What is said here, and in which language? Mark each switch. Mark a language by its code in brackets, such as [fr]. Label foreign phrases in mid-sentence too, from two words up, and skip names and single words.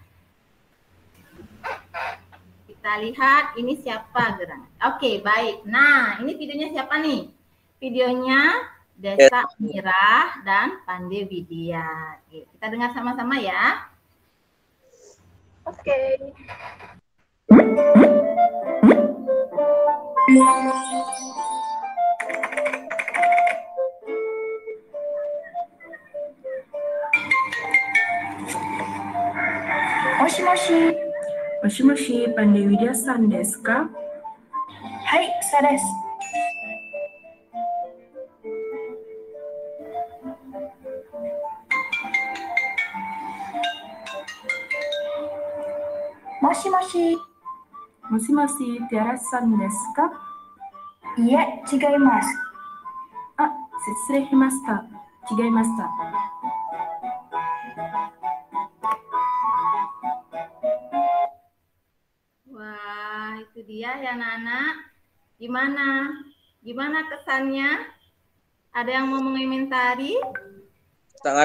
[id] Kita lihat ini siapa gerak. Oke, baik. Nah, ini videonya siapa nih? Videonya Desa Mirah dan Pande Widya. Oke, kita dengar sama-sama ya. Oke. [ja] もしもし. もしもし、パンデウィリアさんですか？はい、そうです。もしもし。もしもし、ティアラさんですか？いえ、違います。あ、失礼しました。違いました。 [id] Wah, itu dia ya anak-anak. Gimana kesannya? Ada yang mau mengomentari? Sangat